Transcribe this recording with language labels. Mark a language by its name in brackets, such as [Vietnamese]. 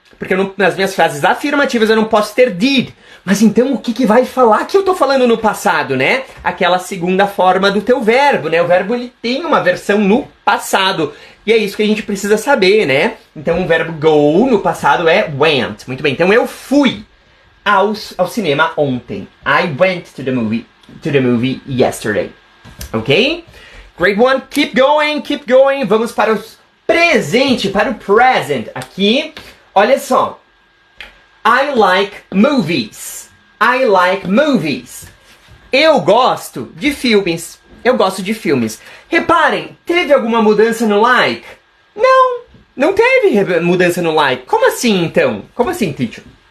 [Portuguese] Porque nas minhas frases afirmativas eu não posso ter did. Mas então o que vai falar que eu tô falando no passado, né? Aquela segunda forma do teu verbo, né? O verbo ele tem uma versão no passado. E é isso que a gente precisa saber, né? Então o verbo go no passado é went. Muito bem, então eu fui ao cinema ontem. [English] I went to the movie yesterday. Ok? Great one. Keep going, keep going. [Portuguese] Vamos para o presente, para o present. Aqui, olha só. [English] I like movies. I like movies. [Portuguese] Eu gosto de filmes. Eu gosto de filmes. Reparem, teve alguma mudança no like? Não, não teve mudança no like. Como assim, então? Como assim, teacher?